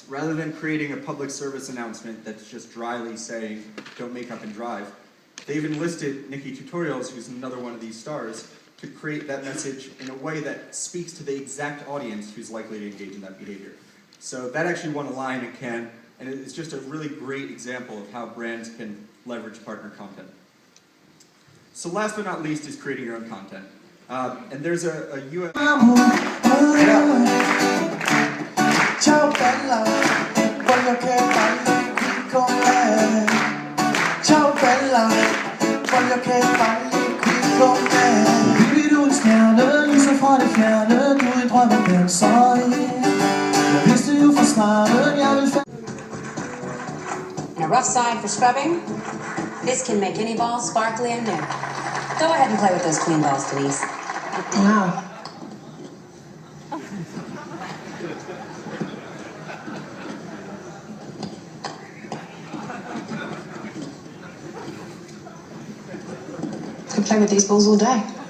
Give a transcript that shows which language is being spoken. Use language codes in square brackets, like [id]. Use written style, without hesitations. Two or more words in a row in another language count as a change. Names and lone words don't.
[en] Rather than creating a public service announcement that's just dryly saying, don't make up and drive, they've enlisted Nikki Tutorials, who's another one of these stars, to create that message in a way that speaks to the exact audience who's likely to engage in that behavior. So that actually won a lion at Cannes, and it's just a really great example of how brands can leverage partner content. So last but not least is creating your own content. And there's a US... [it] Ciao bella, voglio che parli qui con me. Ciao bella, voglio che parli qui con me. [da] Vi du en stjerne, lyser fra det fjerne, du i drømmen danser i. Jeg vidste jo fra starten, jeg vil... [en] And a rough side for scrubbing. This can make any ball sparkly and new. Go ahead and play with those clean balls, Denise. Wow. Could play with these balls all day.